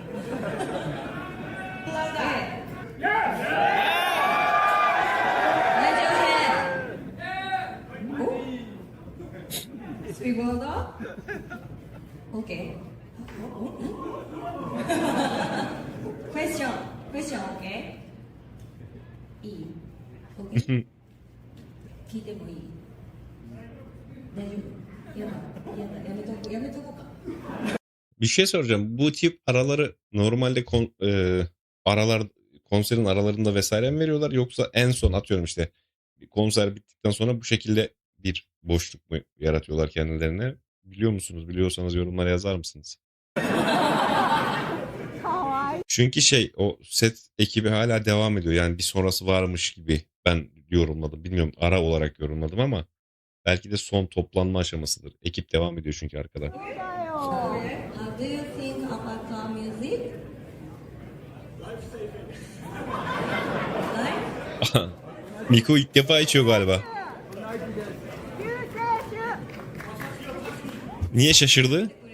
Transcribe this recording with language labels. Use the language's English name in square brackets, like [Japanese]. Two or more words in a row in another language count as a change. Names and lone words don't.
[English] Okay. Question, okay? [Japanese] いい Okay? 聞いてもいい大丈夫やめとこうか [Turkish] Bir şey soracağım. Bu tip araları normalde konserin aralarında vesaire mi veriyorlar, yoksa en son atıyorum işte konser bittikten sonra bu şekilde bir boşluk mu yaratıyorlar kendilerine? Biliyor musunuz? Biliyorsanız yorumlara yazar mısınız? Çünkü o set ekibi hala devam ediyor. Yani bir sonrası varmış gibi ben yorumladım. Bilmiyorum, ara olarak yorumladım ama belki de son toplanma aşamasıdır. Ekip devam ediyor çünkü arkada. [English] How do you think about car music? [Turkish] Miko ilk defa içiyor galiba. Niye şaşırdı?